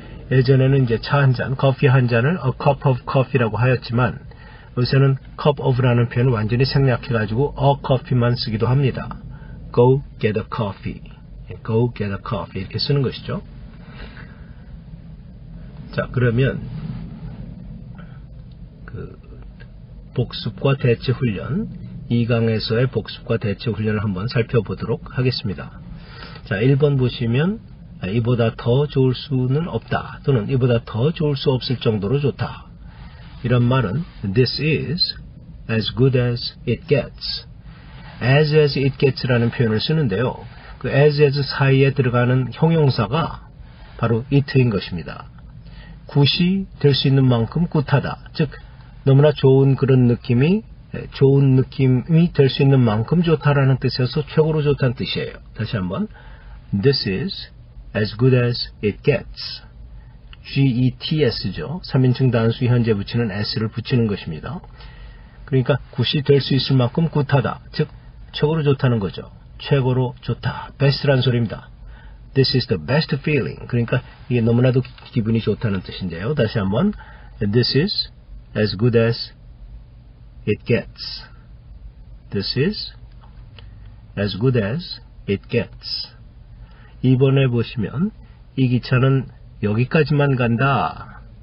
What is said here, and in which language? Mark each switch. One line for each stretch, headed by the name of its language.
Korean: 예전에는 이제 차 한 잔, 커피 한 잔을
English: a cup of coffee
Korean: 라고 하였지만 요새는 cup of라는 표현을 완전히 생략해가지고 a coffee만 쓰기도 합니다.
English: go get a coffee. go get a coffee
Korean: 이렇게 쓰는 것이죠. 자, 그러면 그 복습과 대체 훈련 2강에서의 복습과 대체 훈련을 한번 살펴보도록 하겠습니다. 자, 1번 보시면 이보다 더 좋을 수는 없다. 또는 이보다 더 좋을 수 없을 정도로 좋다. 이런 말은
English: This is as good as it gets.
Korean: as it gets라는 표현을 쓰는데요. 그 as 사이에 들어가는 형용사가 바로 it인 것입니다. 굿이 될 수 있는 만큼 굿하다. 즉 너무나 좋은 그런 느낌이 될 수 있는 만큼 좋다라는 뜻에서 최고로 좋다는 뜻이에요. 다시 한번
English: This is as good as it gets.
Korean: G-E-T-S죠. 3인칭 단수 현재 붙이는 S를 붙이는 것입니다. 그러니까 굿이 될 수 있을 만큼 굿하다. 즉 최고로 좋다는 거죠. 최고로 좋다. best라는 소리입니다.
English: This is the best feeling.
Korean: 그러니까 이게 너무나도 기분이 좋다는 뜻인데요. 다시 한번
English: This is as good as it gets. This is as good as it gets.
Korean: 2번에 보시면 이 기차는 여기까지만 간다.